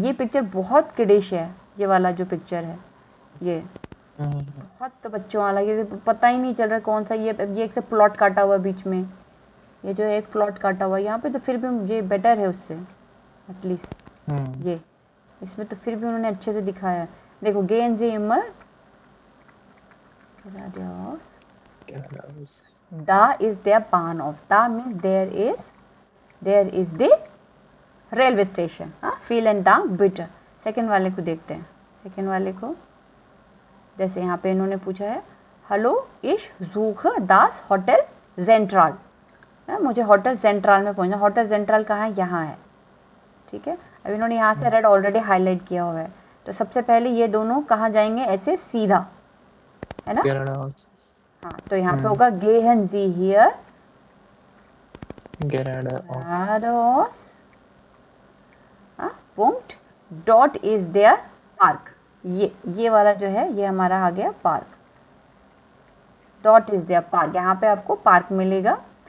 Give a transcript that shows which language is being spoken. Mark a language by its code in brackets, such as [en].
[hi] ये पिक्चर बहुत किडिश है, ये वाला जो पिक्चर है ये बहुत तो बच्चों वाला, ये पता ही नहीं चल रहा कौन सा, ये एक से प्लॉट काटा हुआ बीच में, ये जो एक प्लॉट काटा हुआ यहाँ पे, तो फिर भी ये बेटर है उससे एटलीस्ट, ये इसमें तो फिर भी उन्होंने अच्छे से दिखाया है। [de] देखो Gehen Sie immer geradeaus, da ist der Bahnhof, da [en] means there is the railway station, [de] हाँ vielen Dank bitte। [hi] सेकेंड वाले को देखते हैं, सेकेंड वाले को जैसे यहाँ पे इन्होंने पूछा है hello [de] ich suche das Hotel Zentral, [hi] मुझे होटल सेंट्रल में पहुंचना, होटल सेंट्रल कहाँ है, यहाँ है, ठीक है। अब इन्होंने यहाँ से रेड ऑलरेडी हाईलाइट किया हुआ है, तो सबसे पहले ये दोनों कहाँ जाएंगे, ऐसे सीधा, है ना, हाँ तो यहाँ पे होगा [de] Gehen Sie hier geradeaus, Punkt, dort ist der Park, [hi] ये वाला जो है ये हमारा आ गया park, [de] dort ist der Park, [hi] यहाँ पे आपको पार्क मिलेगा।